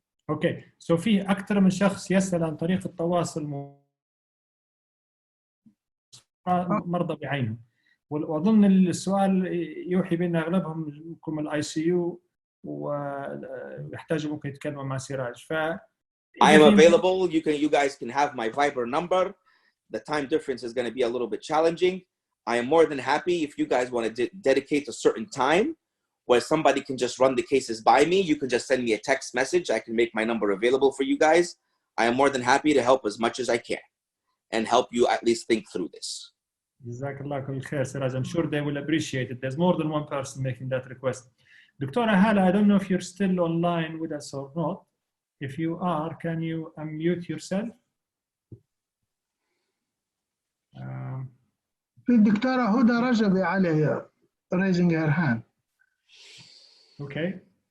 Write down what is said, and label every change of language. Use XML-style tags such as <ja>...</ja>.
<ar>اوكي سو في اكثر من شخص يسال عن طريقه التواصل مرضى بعينهم، واظن السؤال يوحي بان اغلبهم منكم الاي سي يو ويحتاجوا ممكن يتكلموا مع سراج. ف</ar> <en>I am available. You guys can have my Viber number. The time difference is going to be a little bit challenging. I am more than happy if you guys want to dedicate a certain time where somebody can just run the cases by me. You can just send me a text message. I can make my number available for you guys. I am more than happy to help as much as I can and help you at least think through this.</en> <ar>Jazakallah kul khair, Siraj.</ar> <en>I'm sure they will appreciate it. There's more than one person making that request. Dr. Hala, I don't know if you're still online with us or not. If you are, can you unmute yourself?</en> <ar>في الدكتورة هدى رجبي عليه</ar> <en>raising her hand. Okay.</en>